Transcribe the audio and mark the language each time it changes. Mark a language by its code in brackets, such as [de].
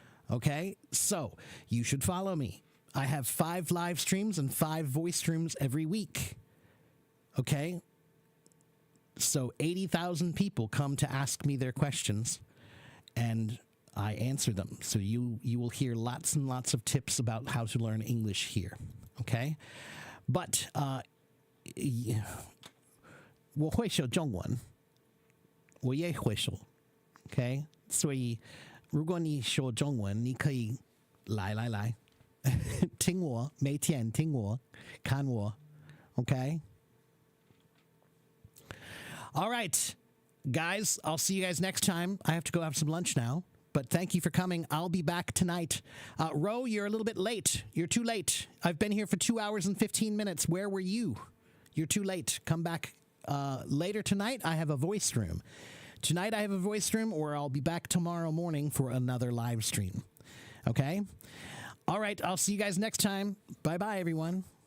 [en] Okay, so you should follow me. I have 5 live streams and 5 voice streams every week. Okay, so 80,000 people come to ask me their questions, and I answer them. So you will hear lots and lots of tips about how to learn English here. Okay? [zh] But 我会说中文，我也会说 OK？所以如果你说中文，你可以来听我，每天听我，看我 OK？ [en] All right, guys, I'll see you guys next time. I have to go have some lunch now. But thank you for coming. I'll be back tonight. Ro, you're a little bit late. You're too late. I've been here for 2 hours and 15 minutes. Where were you? You're too late. Come back later tonight. I have a voice room. Tonight I have a voice room, or I'll be back tomorrow morning for another live stream. Okay? All right. I'll see you guys next time. Bye-bye, everyone.